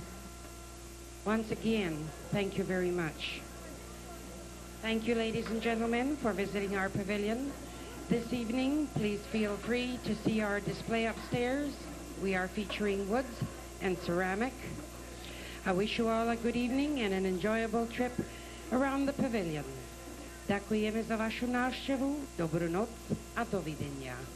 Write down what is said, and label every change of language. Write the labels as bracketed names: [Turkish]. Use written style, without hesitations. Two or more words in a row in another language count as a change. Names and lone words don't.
[English] Once again, thank you very much. Thank you, ladies and gentlemen, for visiting our pavilion. This evening, please feel free to see our display upstairs. We are featuring woods and ceramic. I wish you all a good evening and an enjoyable trip around the pavilion. [Slovak] Ďakujeme za vašu návštevu, dobrú noc a dovidenia.